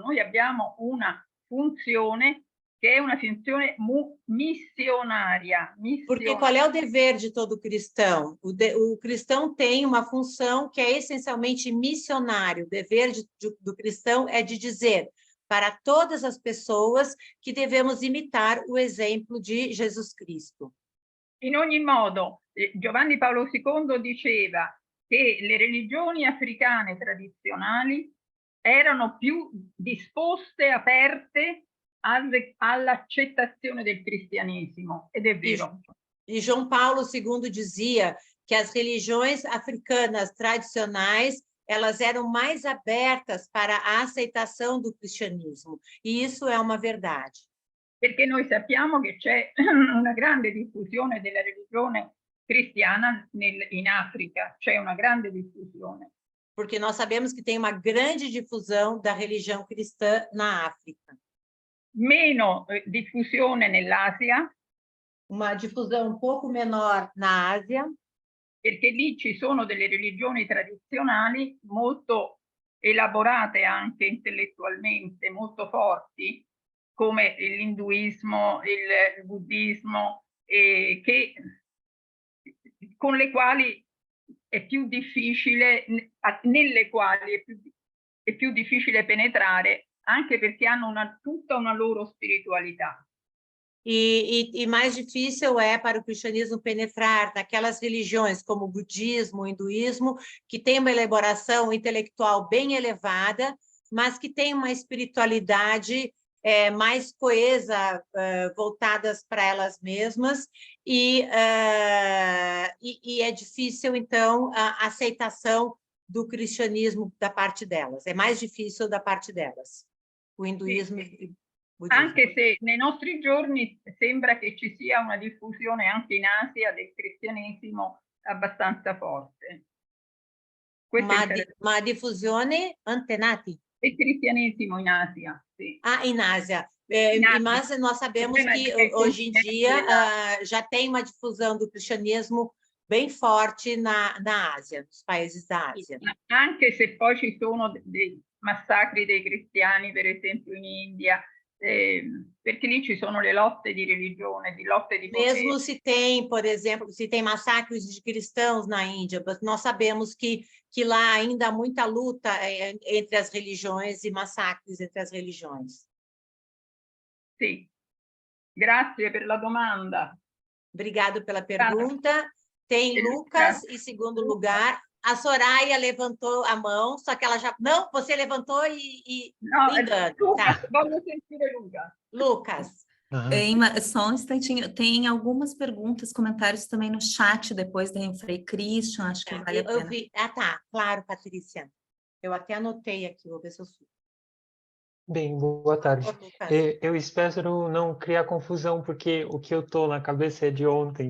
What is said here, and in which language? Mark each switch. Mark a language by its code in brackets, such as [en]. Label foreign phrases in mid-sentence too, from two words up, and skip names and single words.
[it] Noi abbiamo una funzione che è una funzione missionaria. [pt] Porque qual é o dever de todo cristão? O cristão tem uma função que é essencialmente missionária. O dever do cristão é de dizer para todas as pessoas que devemos imitar o exemplo de Jesus Cristo. [it] In ogni modo, Giovanni Paolo II diceva che le religioni africane tradizionali erano più disposte, aperte all'accettazione del cristianesimo, ed è vero. [pt] E João Paulo II dizia que as religiões africanas tradicionais elas eram mais abertas para a aceitação do cristianismo, e isso é uma verdade. [it] Perché noi sappiamo che c'è una grande diffusione della religione cristiana in Africa, c'è una grande diffusione. [pt] Porque nós sabemos que tem uma grande difusão da religião cristã na África. [it] Meno diffusione nell'Asia. [pt] Uma difusão um pouco menor na Ásia. [it] Perché lì ci sono delle religioni tradizionali molto elaborate anche intellettualmente, molto forti, come l'induismo, il buddismo, con le quali è più difficile, nelle quali è più difficile penetrare, anche perché hanno tutta una loro spiritualità. [pt] E mais difícil é para o cristianismo penetrar naquelas religiões como o budismo, o hinduísmo, que tem uma elaboração intelectual bem elevada, mas que tem uma espiritualidade mais coesa, voltadas para elas mesmas, e é difícil, então, a aceitação do cristianismo da parte delas. É mais difícil da parte delas, o hinduísmo e o budismo. [it] Anche se nei nostri giorni sembra che ci sia una diffusione anche in Asia del cristianesimo abbastanza forte. Uma diffusione antenati. Il cristianesimo in Asia, sì. [pt] Ah, in Ásia. Mas nós sabemos que hoje em dia já tem uma difusão do cristianismo bem forte na Ásia, nos países da Ásia. [it] Anche se poi ci sono dei massacri dei cristiani, per esempio in India, perché lì ci sono le lotte di religione, di lotte di potere. [pt] Mesmo se tem, por exemplo, se tem massacres de cristãos na Índia, nós sabemos que lá ainda há muita luta entre as religiões e massacres entre as religiões. [it] Sì, grazie per la domanda. [pt] Obrigado pela pergunta. Tem Lucas, em segundo lugar. A Soraya levantou a mão, só que ela já... Não, você levantou e... No, engano. Lucas, Tá. [it] voglio sentire Lucas. Lucas. [pt] Só um instantinho, tem algumas perguntas, comentários também no chat depois da Frei Christian, acho que vale a pena. Eu vi. Ah, tá, claro, Patrícia. Eu até anotei aqui, vou ver se eu subo. Bem, boa tarde. Eu espero não criar confusão, porque o que eu estou na cabeça é de ontem.